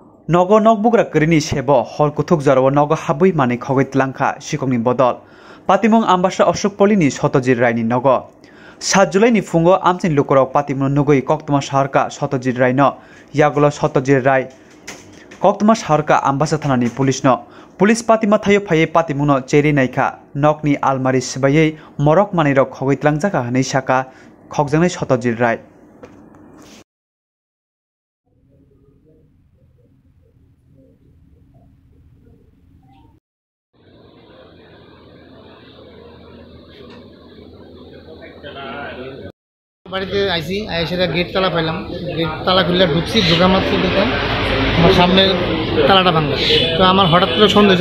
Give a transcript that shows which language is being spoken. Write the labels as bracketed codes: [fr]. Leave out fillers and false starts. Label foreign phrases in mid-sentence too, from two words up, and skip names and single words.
[trp] Nogo nokbugra kerini sebo hol kuthuk jarawa nogo habui mani khogoi tlangkha sikongni bodol patimung ambasha Ashok Polini Satyajit Rai ni nogo 7 July ni fungo amchin lukorok patimung nugoi Koktuma Saharka Satyajit Rai no yagulo Satyajit Rai Koktuma Saharka ambasha thana ni police no police patima thayo phaye patimung no cheri naikha nokni almari sibayei morok mani rok khogoi tlangjaka hanei saka khokjangnai Satyajit Rai [bn] বাড়িতে আইসি সেটা গেট তালা পাইলাম গেট তালা খুললে ঢুকছি ঢোকা মাত্র দেখলাম আমার সামনের তালাটা ভাঙ্গা তো আমার হঠাৎ করে সন্দেহ